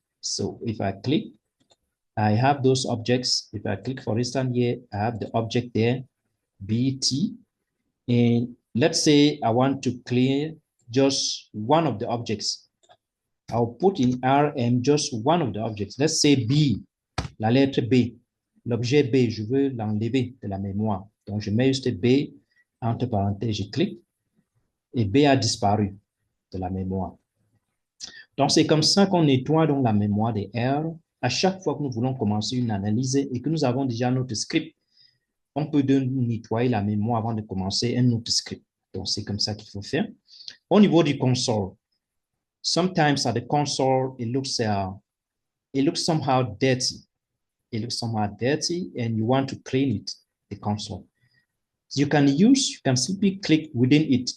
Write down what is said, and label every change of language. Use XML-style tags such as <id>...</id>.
<en>So if I click, I have those objects. If I click, for instance, here, I have the object there, BT. And let's say I want to clear just one of the objects. I'll put in RM just one of the objects. Let's say B,</en> <fr>la lettre B. L'objet B, je veux l'enlever de la mémoire. Donc, je mets juste B, entre parenthèses, je clique, et B a disparu de la mémoire. Donc, c'est comme ça qu'on nettoie donc la mémoire des R. À chaque fois que nous voulons commencer une analyse et que nous avons déjà notre script, on peut nettoyer la mémoire avant de commencer un autre script. Donc, c'est comme ça qu'il faut faire. Au niveau du console,</fr> <en>sometimes at the console, it looks somehow dirty. It looks somehow dirty and you want to clean it, the console. You can simply click within it.</en>